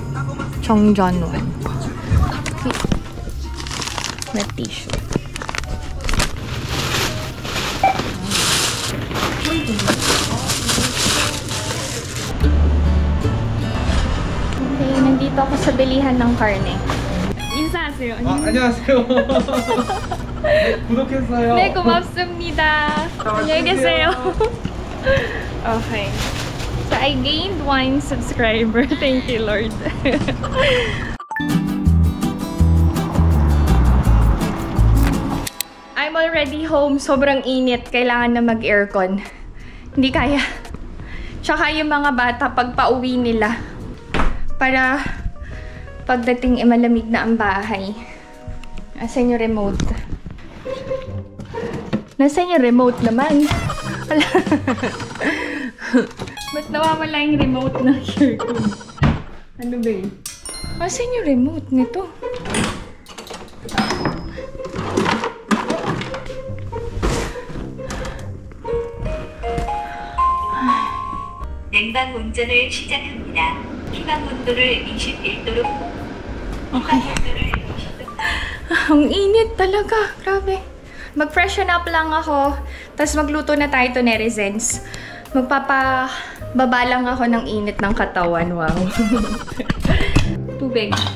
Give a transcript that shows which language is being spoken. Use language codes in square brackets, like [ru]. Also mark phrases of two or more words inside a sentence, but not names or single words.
[tl] Chongjon 1. Okay. Na tissue. Okay, nandito ako sa bilihan ng karne. [ko] 인사하세요. 안녕하세요. 구독했어요. 네, 고맙습니다. 안녕히 계세요. [en] Okay. So, I gained 1 subscriber. Thank you, Lord. I'm already home. [tl] Sobrang init. Kailangan na mag-aircon. Hindi kaya. Tsaka yung mga bata, pag pauwi nila, para Pagdating malamig na ang bahay. Asan yung remote? Nasaan yung remote naman? Ba't nawawala yung remote ng aircon? Ano ba yun? Asan yung remote nito? [ko] 냉방 운전을 시작합니다. 희망 온도를 21도로. [tl] Okay. Ang init talaga. Grabe. Mag-freshen up lang ako. Tapos magluto na tayo [en] to netizens. [tl] Magpapababa lang ako ng init ng katawan. Wow. Tubig.